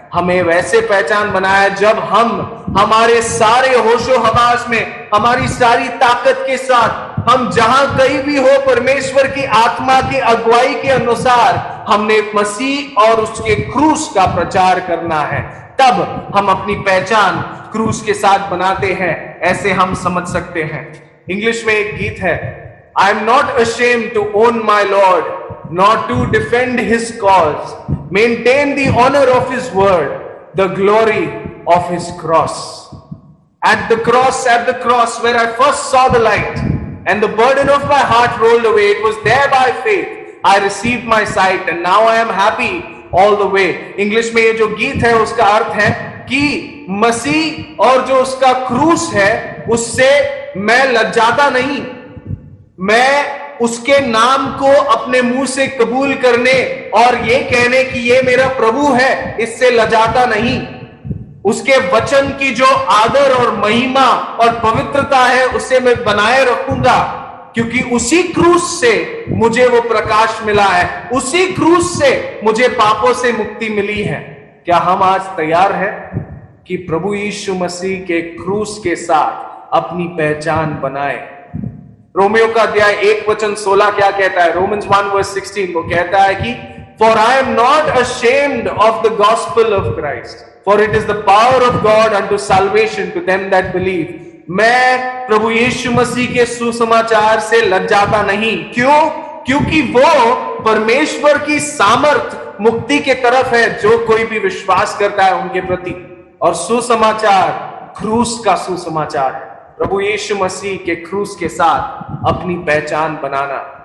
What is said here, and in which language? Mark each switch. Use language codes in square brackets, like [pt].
[hi] हमें वैसे पहचान बनाया जब हम हमारे सारे होशो हवास में, हमारी सारी ताकत के साथ, हम जहां कहीं भी हो, परमेश्वर की आत्मा की अगुवाई के अनुसार हमने मसीह और उसके क्रूस का प्रचार करना है। तब हम अपनी पहचान क्रूस के साथ बनाते हैं, ऐसे हम समझ सकते हैं। इंग्लिश में एक गीत है, [en] I am not ashamed to own my Lord, nor to defend his cause, maintain the honor of his word, the glory of his cross. At the cross where I first saw the light and the burden of my heart rolled away, it was there by faith I received my sight and now I am happy all the way। [hi] English में ये जो गीत है उसका अर्थ है कि मसीह और जो उसका क्रूस है उससे मैं लज्जाता नहीं, मैं उसके नाम को अपने मुंह से कबूल करने और ये कहने कि ये मेरा प्रभु है, इससे लजाता नहीं। उसके वचन की जो आदर और महिमा और पवित्रता है उसे मैं बनाए रखूंगा, क्योंकि उसी क्रूस से मुझे वो प्रकाश मिला है, उसी क्रूस से मुझे पापों से मुक्ति मिली है। क्या हम आज तैयार हैं कि प्रभु यीशु मसीह के क्रूस के साथ अपनी पहचान बनाए? रोमियो का अध्याय 1:16 क्या कहता है? रोमन्स 1:16 वो कहता है कि [en] For I am not ashamed of the gospel of Christ, for it is the power of God unto salvation to them that believe। [hi] मैं प्रभु यीशु मसीह के सुसमाचार से लज्जाता नहीं। क्यों? क्योंकि वो परमेश्वर की सामर्थ मुक्ति के तरफ है जो कोई भी विश्वास करता है उनके प्रति। और सुसमाचार क्रूस का सुसमाचार है, प्रभु यीशु मसीह के क्रूस के साथ अपनी पहचान बनाना।